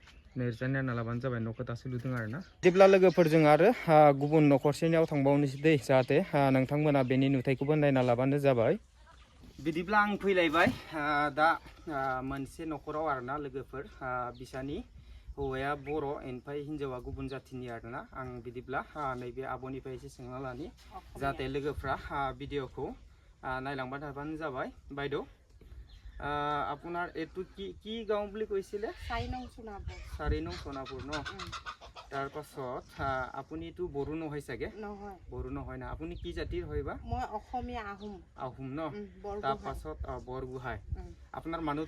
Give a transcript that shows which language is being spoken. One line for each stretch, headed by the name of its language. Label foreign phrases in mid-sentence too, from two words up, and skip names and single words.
Bodo: नेरजानो लाबानो जाबाय न'खौ दासो लुदों आरो ना जेब्ला लोगोफोरजों आरो गुबुन न'खरसेनियाव थांबावनोसै दै जाहाथे नोंथांमोना बेनि नुथायखौबो नायना लाबानो जाबाय बिदिब्ला आं फैलायबाय दा मोनसे न'खराव आरोना लोगोफोर बिसानि हौवाया बर' ओमफ्राय हिन्जावा गुबुन जाथिनि आरोना आं बिदिब्ला नैबे आब'निफ्राय एसे सोंना लानि जाहाथे लोगोफ्रा भिडिअखौ नायलांबाय थाबानो जाबाय
Assamese: বাইদেউ আপোনাৰ এইটো কি গাঁও বুলি কৈছিলে 4 নং সোণাপুৰ 4 নং সোণাপুৰ ন তাৰ পাছত আপুনিটো বড়ো নহয় চাগে নহয় বড়ো নহয় না আপুনি কি জাতিৰ হয় বা মই অসমীয়া আহোম ন তাৰ পাছত বৰগোহাঁই আপোনাৰ মানুহটো